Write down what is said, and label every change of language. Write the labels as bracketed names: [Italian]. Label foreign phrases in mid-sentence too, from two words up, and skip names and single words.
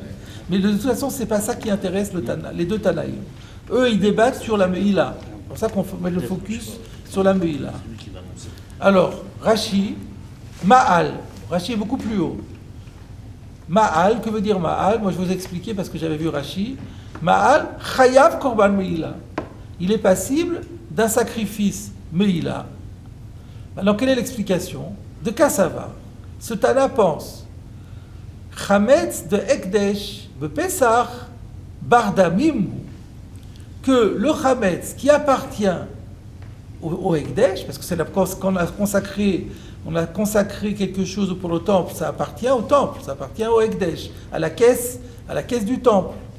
[French] Mais de toute façon, c'est pas ça qui intéresse le Tana, les 2 Tanaïm. Eux, ils débattent sur la Meila. C'est pour ça qu'on met le focus sur la Meila. Alors, Rashi, Ma'al. Rashi est beaucoup plus haut. Ma'al, que veut dire Ma'al? Moi, je vais vous expliquer parce que j'avais vu Rashi. [Hebrew] מעל, חייב קרבן מעילה. [French] Il est passible d'un sacrifice meila. Maintenant, quelle est l'explication? De quoi ça va? Ce Tana pense Chametz de Ekdesh, de Pesach, Bardamim, que le Chametz qui appartient au Ekdesh, parce que c'est qu'on a consacré quelque chose pour le temple, ça appartient au temple, ça appartient au Ekdesh, à la caisse du temple.